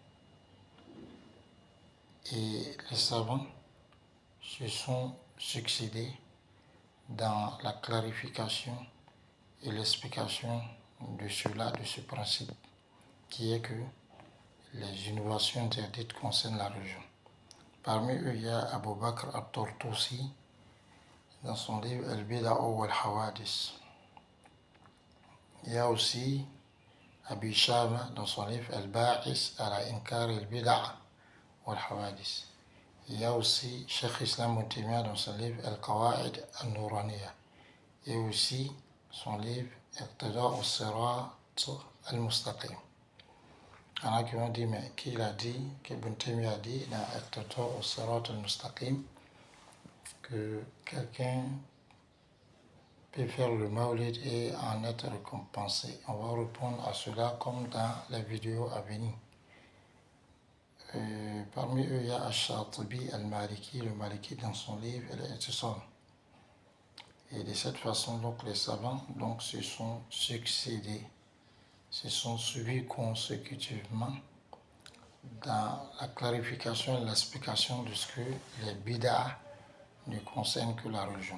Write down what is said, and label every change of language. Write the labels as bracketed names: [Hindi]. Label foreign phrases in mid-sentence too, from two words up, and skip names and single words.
[French] Et les savants se sont succédés dans la clarification et l'explication de cela, de ce principe, qui est que les innovations interdites concernent la religion. Parmi eux, il y a Abu Bakr al-Tortosi dans son livre Al-Bid'a wal-Hawadis. Il y a aussi Abi Shama dans son livre Al-Ba'is ala Inkar al-Bid'a wal-Hawadis. Il y a aussi Cheikh Islam Ibn Taymiyyah dans son livre Al-Qawa'id al-Nuraniya. Et aussi son livre Iqtida al-Sirat al-Mustaqim. Il y en a qui ont dit, mais qui l'a dit, qu'Ibn Taymiyyah a dit dans Iqtida al-Sirat al-Mustaqim, que quelqu'un peut faire le maulid et en être récompensé. On va répondre à cela comme dans les vidéos à venir. Parmi eux, il y a Ash-Shatibi al-Maliki, le Maliki dans son livre Al-I'tisam. Et de cette façon, donc, les savants donc, se sont succédés, se sont suivis consécutivement dans la clarification et l'explication de ce que les bid'a ne concernent que la religion.